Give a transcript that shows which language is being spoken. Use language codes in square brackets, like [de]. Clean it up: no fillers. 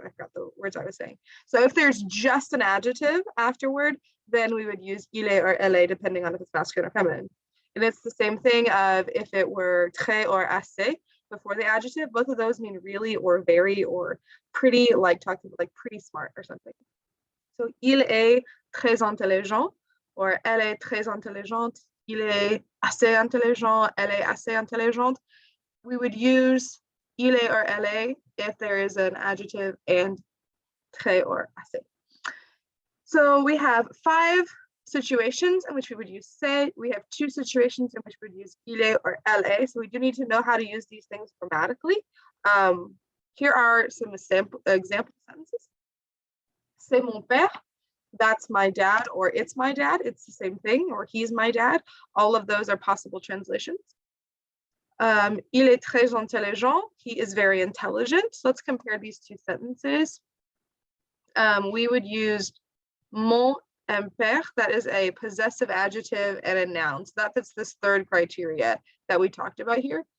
[en] I forgot the words I was saying. So if there's just an adjective afterward, then we would use il est or elle depending on if it's masculine or feminine. And it's the same thing of if it were très or assez before the adjective. Both of those mean really or very or pretty, like talking like pretty smart or something. [fr] So il est très intelligent, or elle est très intelligente. Il est assez intelligent. Elle est assez intelligente. [en] We would use il est or elle if there is an adjective and très or assez. So we have 5 situations in which we would use say. We have 2 situations in which we would use il est or elle. So we do need to know how to use these things grammatically. Here are some example sentences. [fr] C'est mon père. [en] That's my dad, or it's my dad. It's the same thing, or he's my dad. All of those are possible translations. [fr] Il est très intelligent. [en] He is very intelligent. So let's compare these 2 sentences. We would use mon père. That is a possessive adjective and a noun. So that fits this 3rd criteria that we talked about here.